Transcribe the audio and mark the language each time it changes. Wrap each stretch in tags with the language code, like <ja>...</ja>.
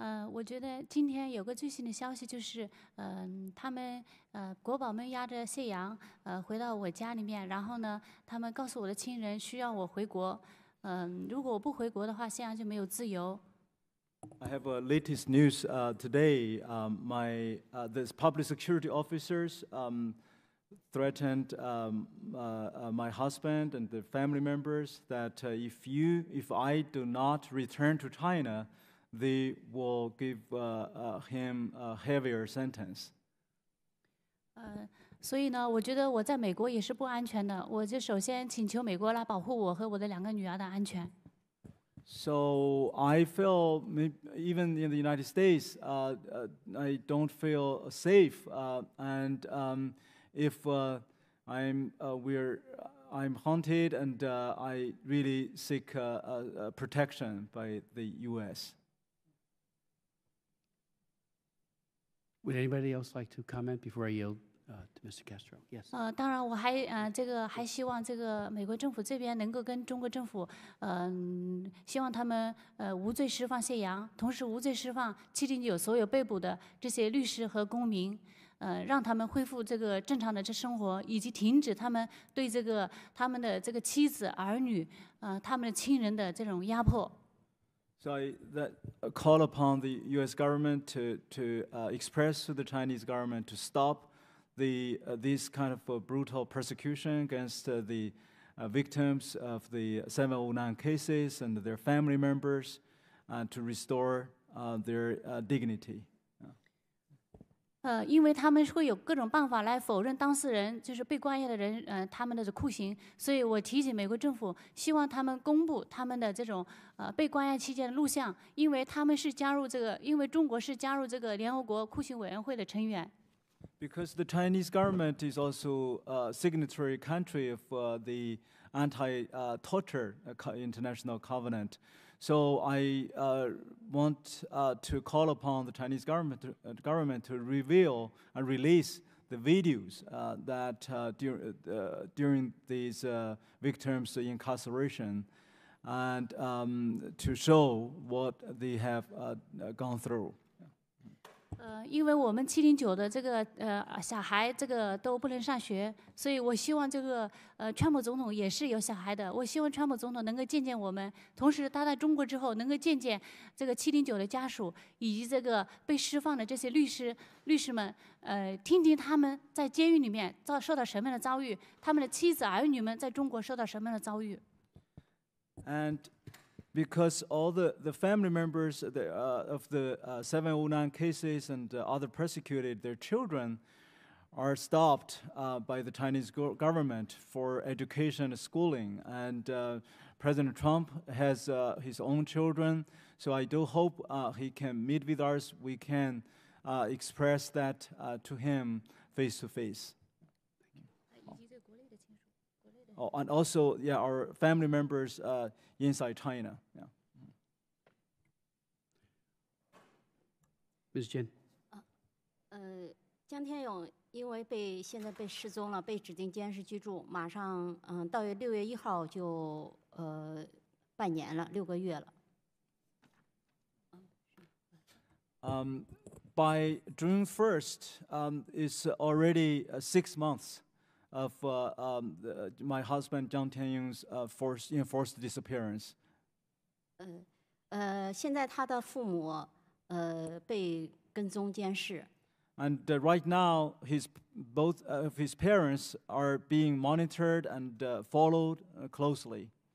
<zh>我觉得今天有个最新的消息，就是他们国宝们押着谢阳回到我家里面，然后呢，他们告诉我的亲人需要我回国。如果我不回国的话，谢阳就没有自由。</zh> <en>I have a latest news today. This public security officers threatened my husband and the family members that if I do not return to China, they will give him a heavier sentence.</en> <zh>所以呢，我觉得我在美国也是不安全的。我就首先请求美国来保护我和我的2个女儿的安全。</zh> <en>So I feel even in the United States, I don't feel safe, and if I'm haunted, and I really seek protection by the U.S. Would anybody else like to comment before I yield to Mr. Castro? Yes.</en> <zh>当然，我还希望这个美国政府这边能够跟中国政府，希望他们无罪释放谢阳，同时无罪释放709所有被捕的这些律师和公民，让他们恢复这个正常的生活，以及停止他们对他们的这个妻子、儿女，他们的亲人的这种压迫。</zh> <en>So I call upon the U.S. government to express to the Chinese government to stop this kind of brutal persecution against the victims of the 709 cases and their family members, and to restore their dignity.</en> <zh>因为他们会有各种办法来否认当事人，就是被关押的人，他们的酷刑，所以我提醒美国政府，希望他们公布他们的这种被关押期间的录像，因为他们是加入这个，因为中国是加入这个联合国酷刑委员会的成员。</zh> <en>Because the Chinese government is also a signatory country of the Anti-Torture International Covenant. So I want to call upon the Chinese government to reveal and release the videos that during these victims' incarceration, and to show what they have gone through.</en> <zh>因为我们709的这个小孩这个都不能上学，所以我希望这个川普总统也是有小孩的。我希望川普总统能够见见我们，同时他在中国之后能够见见这个709的家属以及这个被释放的这些律师们，听听他们在监狱里面受到什么样的遭遇，他们的妻子儿女们在中国受到什么样的遭遇。</zh> <en>And because all the family members of the 709 cases and other persecuted, their children are stopped by the Chinese government for education and schooling. And President Trump has his own children, so I do hope he can meet with us. We can express that to him face to face. Oh, and also, yeah, our family members inside China. Yeah. Ms. Jin.</en> <zh>江天勇因为现在被失踪了，被指定监视居住，马上到6月1号就半年了，6个月了。</zh> <en>By June 1st, it's already 6 months of my husband Zhang Tianyong's enforced disappearance.</en> <zh>现在他的父母被跟踪监视。</zh> <en>And right now, both of his parents are being monitored and followed closely.</en>